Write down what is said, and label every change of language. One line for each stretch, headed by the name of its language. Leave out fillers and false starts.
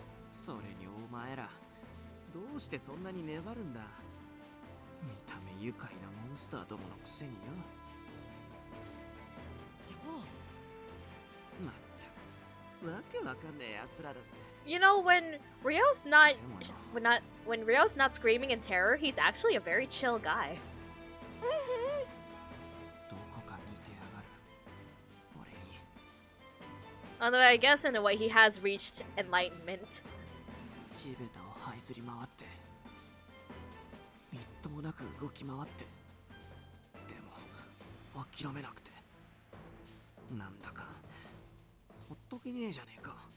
Japanese: それにお前らどうしてそんなに粘るんだ見た目愉快なモンスターどものくせによまったくわけわかんねえ奴らだぜ
English: You know, when Rio's when Rio's not screaming in terror, he's actually a very chill guy.
Japanese: どこか似てやがる俺に
English: Although I guess in a way he has reached enlightenment.
Japanese: 地べたを這いずり回ってみっともなく動き回ってでも諦めなくてなんだかほっとけねえじゃねえか